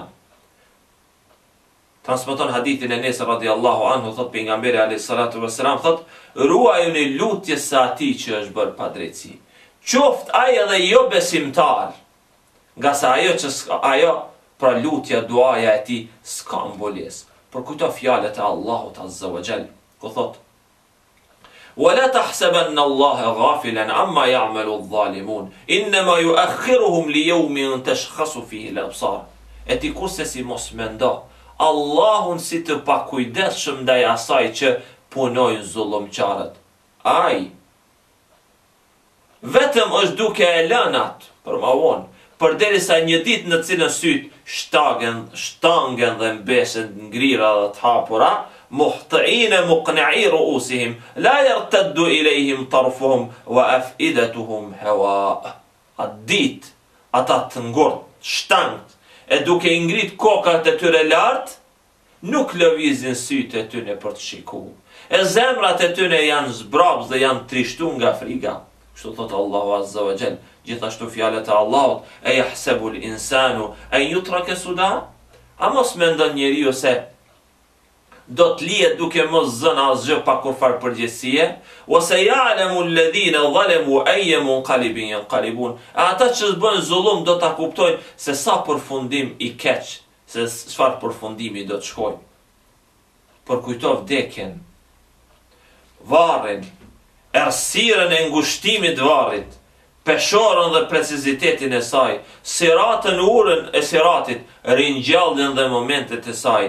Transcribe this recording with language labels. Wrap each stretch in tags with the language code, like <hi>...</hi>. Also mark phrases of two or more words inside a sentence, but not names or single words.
<sq>Transmeton hadithin Enes</sq> <ar>رضي الله عنه,</ar> <sq>thot pejgamberi</sq> <ar>عليه الصلاة والسلام,</ar> <sq>thot ruajuni lutjes së atij që është bërë pa drejtësi. Qoftë ai edhe jo besimtar, nga sa ajo pra lutja, duaja e tij s'ka mbulesë. Për këto fjalët e Allahut</sq> <ar>عز وجل,</ar> <sq>ku thot:</sq> <ar>ولا تحسبن الله غافلا عما يعمل الظالمون انما يؤخرهم ليوم تشخص فيه الابصار.</ar> <sq>E ti kurse si mos mendo Allahun si të pakujdesshëm ndaj asaj që punojnë zullumqarët. Ai vetëm është duke e lënë atë për ma vonë, përderisa një ditë në cilën syt shtangen dhe mbeshen ngrira dhe të hapura,</sq> <ar>مهطعين مقنعي رؤوسهم لا يرتد إليهم طرفهم وأفئدتهم هواء.</ar> <sq>Atë ditë ata të ngurt, shtangt, e duke ngrit kokat e tyre lart, nuk lëvizin sytë e tyre për të shikuar. E zemrat e tyre janë zbrabs dhe janë trishtu nga frika. Kështu thot Allahu</sq> <ar>عز وجل.</ar> <sq>Gjithashtu fjalët e Allahut:</sq> <ar>أيحسب الإنسان أن يترك سدى?</ar> <sq>A mos mendon njeriu se do të lihet duke mos zënë asgjë pa kurfar përgjegjësie?</sq> <ar>وسيعلم الذين ظلموا أي منقلب ينقلبون.</ar> <sq>Ata që bën zullum do ta kuptojnë se sa përfundim i keq, se çfarë përfundimi do të shkojnë. Për kujto vdekjen, varrin, errësirën e ngushtimit varrit, peshorën dhe precizitetin e saj, siratën urën e siratit, ringjalljen dhe momentet e saj.</sq>